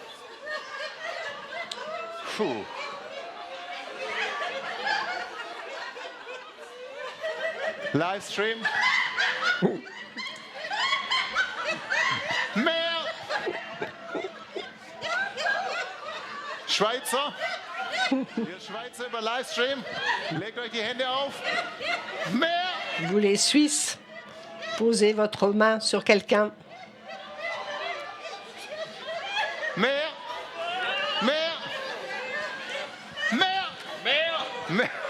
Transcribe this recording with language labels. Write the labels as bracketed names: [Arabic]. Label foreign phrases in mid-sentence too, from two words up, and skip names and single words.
[German] Puh. Livestream. Mehr. Schweizer. Ihr Schweizer über Livestream. Legt euch die Hände auf. Mehr. [French] vous les Suisses, posez votre main sur quelqu'un. [German] Mehr. Mehr. Mehr. Mehr. Mehr.